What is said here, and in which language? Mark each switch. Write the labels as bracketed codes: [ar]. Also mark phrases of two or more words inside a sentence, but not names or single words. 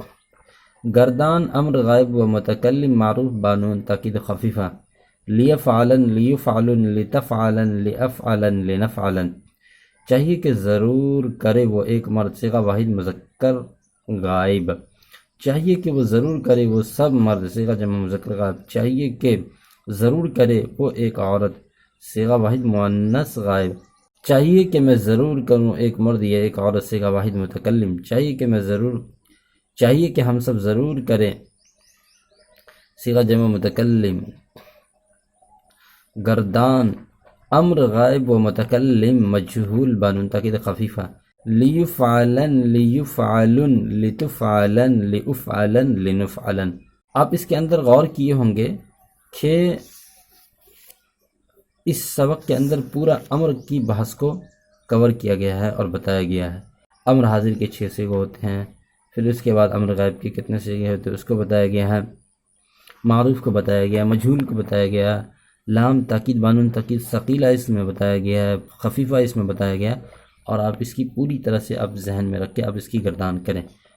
[ur] گردان امر غائب و متکلم معروف بانون تاکید خفیفہ، [ar] لیفعلن لیفعلن لتفعلن لافعلن لنفعلن، [ur] چاہیے کہ ضرور کرے وہ ایک مرد صیغہ واحد مذکر غائب، چاہیے کہ وہ ضرور کرے وہ سب مرد صیغہ جمع مذکر غائب، چاہیے کہ ضرور کرے وہ ایک عورت صیغہ واحد مؤنث غائب، چاہیے کہ میں ضرور کروں ایک مرد یا ایک عورت صیغہ واحد متکلم، چاہیے کہ ہم سب ضرور کریں صیغہ جمع متکلم۔ گردان امر غائب و متکلم مجہول بانون تاکید خفیفہ، [ar] لیفعلن لیفعلن لتفعلن لافعلن لنفعلن۔ [ur] آپ اس کے اندر غور کیے ہوں گے کہ اس سبق کے اندر پورا امر کی بحث کو کور کیا گیا ہے اور بتایا گیا ہے۔ امر حاضر کے 6 صیغے ہوتے ہیں، پھر اس کے بعد امر غائب کے کتنے صیغے ہوتے ہیں اس کو بتایا گیا ہے، معروف کو بتایا گیا ہے، مجہول کو بتایا گیا ہے، لام تاکید بانون تاکید ثقیلہ اس میں بتایا گیا ہے، خفیفہ اس میں بتایا گیا ہے، اور آپ اس کی پوری طرح سے آپ ذہن میں رکھ کے آپ اس کی گردان کریں۔